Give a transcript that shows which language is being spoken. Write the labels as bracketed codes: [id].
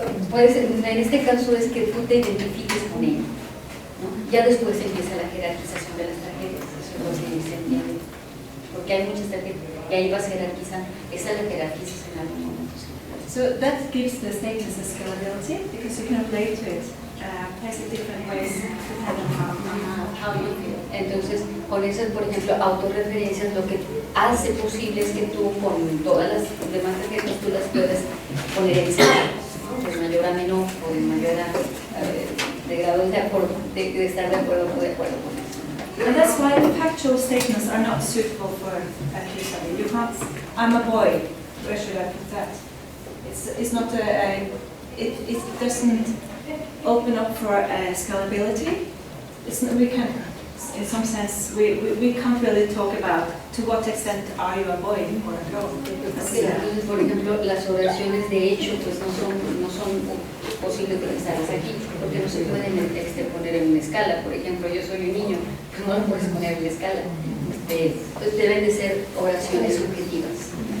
[es] Puede ser, en este caso es que tú te identifiques con ella, ¿no? Ya después empieza la jerarquización de las tarjetas, eso es lo que se entiende. Porque hay muchas tarjetas y ahí vas jerarquizando, esa la jerarquizas en algún momento. [en] So that gives the statements a scalability because you can relate to it, place it different ways depending on how you feel. [es] Entonces, con esas, por ejemplo, autorreferencias, lo que hace posible es que tú con todas las demás tarjetas tú las puedas poner en escala, ¿no? De mayor a menor o de mayor a de grado de acuerdo, de estar de acuerdo o de acuerdo con eso. [en] And that's why the factual statements are not suitable for a case study. You can't, I'm a boy, where should I put that? It's not it doesn't open up for scalability. We can, in some sense, we can't really talk about to what extent are you a boy or a girl. [es] Entonces, por ejemplo, las oraciones de hecho pues no son posible utilizarlas aquí, porque no se pueden poner en una escala. Por ejemplo, yo soy un niño, pues no lo puedes poner en la escala. Pues deben de ser oraciones subjetivas.